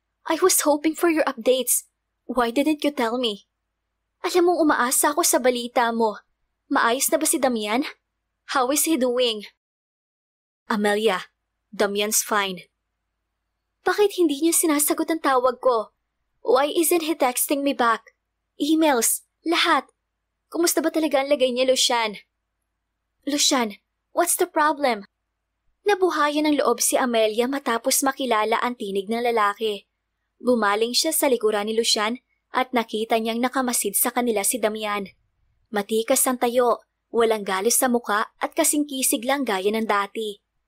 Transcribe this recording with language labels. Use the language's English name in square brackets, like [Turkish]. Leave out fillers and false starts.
[English] I was hoping for your updates. Why didn't you tell me? [Filipino] Alam mong umaasa ako sa balita mo. Maayos na ba si Damian? [English] How is he doing? Amelia, Damian's fine. [Filipino] Bakit hindi niya sinasagot ang tawag ko? [English] Why isn't he texting me back? [Filipino] Emails, lahat. Kumusta ba talaga ang lagay niya, Lucian? [English] Lucian, what's the problem? [Filipino] Nabuhayan ng loob si Amelia matapos makilala ang tinig ng lalaki. Bumaling siya sa likuran ni Lucian at nakita niyang nakamasid sa kanila si Damian. Matikas ang tayo, walang galos sa muka at kasing-kisig lang gaya ng dati.